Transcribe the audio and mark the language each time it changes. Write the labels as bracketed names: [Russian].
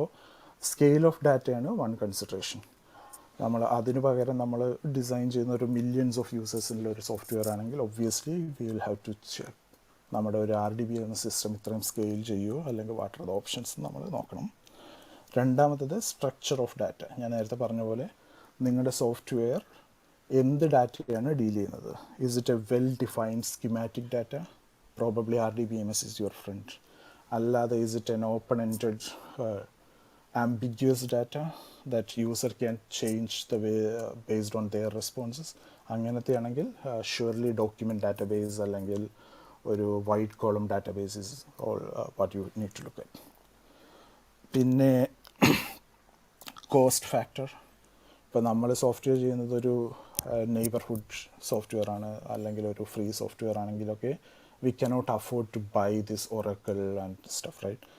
[Malayalam] അപ്പോൾ scale of ഡാറ്റയാണ് one consideration. അതിന് പകരം നമ്മൾ ഡിസൈൻ ചെയ്യുന്ന ഒരു മില്യൺസ് ഓഫ് യൂസേഴ്സിനുള്ള ഒരു സോഫ്റ്റ്വെയർ ആണെങ്കിൽ [English] obviously we will have to check [Malayalam] നമ്മുടെ ഒരു RDBMS സിസ്റ്റം ഇത്രയും സ്കെയിൽ ചെയ്യുമോ അല്ലെങ്കിൽ [English] what are the options [Malayalam] നമ്മൾ നോക്കണം. രണ്ടാമത്തത് സ്ട്രക്ചർ ഓഫ് ഡാറ്റ. ഞാൻ നേരത്തെ പറഞ്ഞ പോലെ നിങ്ങളുടെ സോഫ്റ്റ്വെയർ എന്ത് ഡാറ്റയാണ് ഡീൽ ചെയ്യുന്നത്? [English] Is it a well defined schematic data? Probably RDBMS is your friend. [Malayalam] അല്ലാതെ [English] Is it an open ended ambiguous data that user can change the way based on their responses? [Malayalam] അങ്ങനത്തെ ആണെങ്കിൽ [English] Surely document database അല്ലെങ്കിൽ ഒരു wide column database is all what you need to look at. [Malayalam] പിന്നെ cost factor. ഇപ്പോൾ നമ്മൾ software ചെയ്യുന്നത് ഒരു neighbourhood software ആണ് അല്ലെങ്കിൽ ഒരു free software ആണെങ്കിലൊക്കെ [English] We cannot afford to buy this Oracle and stuff, right?